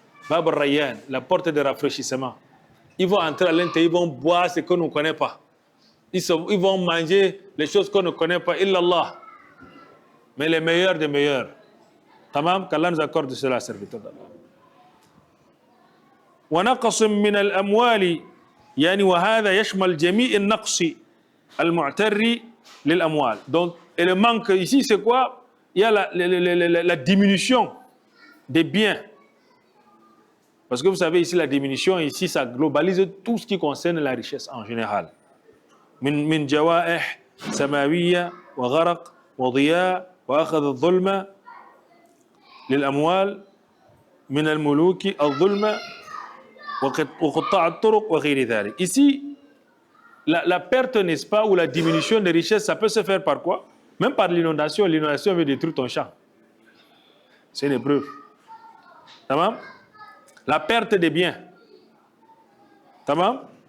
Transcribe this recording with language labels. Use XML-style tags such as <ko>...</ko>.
<fr>Bab Rayyan, la porte de rafraîchissement. Ils vont entrer à l'intérieur, ils vont boire ce qu'on ne connaît pas. Ils vont manger les choses qu'on ne connaît pas, illallah. Mais les meilleurs des meilleurs. Tamam, qu'Allah nous accorde cela, serviteur d'Allah.</fr> <ar>ونقص من الأموال يعني وهذا يشمل جميع النقص المعتر للأموال.</ar> <fr>Donc, et le manque ici, c'est quoi? Il y a la diminution des biens. Parce que vous savez, ici, la diminution, ici, ça globalise tout ce qui concerne la richesse en général.</fr> <ar>من جوائح سماوية وغرق وضياء وأخذ الظلم للأموال من الملوك الظلم وقطاع الطرق وغير ذلك.</ar> <fr>Ici, la perte, n'est-ce pas, ou la diminution des richesses, ça peut se faire par quoi? Même par l'inondation. L'inondation veut détruire ton champ. C'est une épreuve. Tamam? La perte des biens. Tamam?</fr>